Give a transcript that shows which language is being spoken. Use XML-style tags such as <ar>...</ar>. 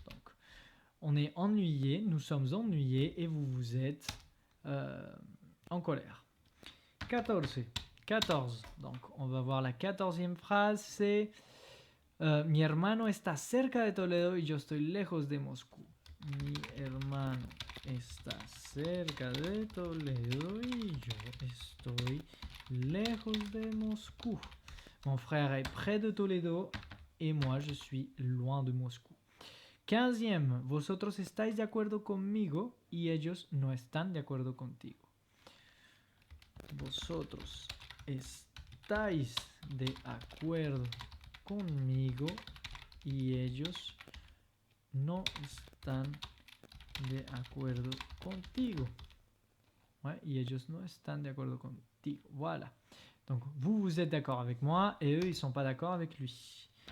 <fr>Donc, on est ennuyé, nous sommes ennuyés et vous vous êtes en colère. 14. Donc, on va voir la 14e phrase, c'est</fr> <es>mi hermano está cerca de Toledo y yo estoy lejos de Moscú. Mi hermano está cerca de Toledo y yo estoy lejos de Moscú.</es> <fr>Mon frère est près de Toledo et moi je suis loin de Moscú.</fr> <es>15e, vosotros estáis de acuerdo conmigo y ellos no están de acuerdo contigo. Vosotros estáis de acuerdo conmigo y ellos no están de acuerdo contigo. Ouais, y ellos no están de acuerdo contigo.</es> <fr>Voilà. Donc, vous êtes d'accord avec moi et eux, ils sont pas d'accord avec lui.</fr>